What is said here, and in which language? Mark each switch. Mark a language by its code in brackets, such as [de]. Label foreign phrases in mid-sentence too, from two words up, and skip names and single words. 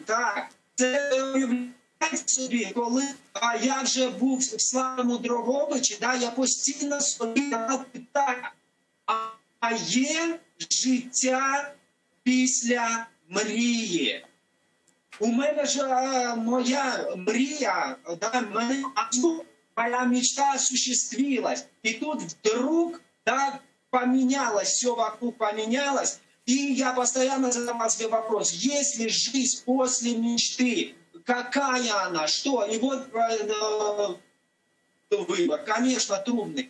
[uk] Так, це уявляєте собі, коли я вже був в славному Дрогобичі, да, я постійно собі давав питання, а є життя після мрії? У мене ж моя мрія, [ru] да, моя мечта осуществилась. И тут вдруг, да, поменялось, все вокруг поменялось. И я постоянно задавал себе вопрос, есть ли жизнь после мечты? какая она, что. И вот выбор, конечно, трудный.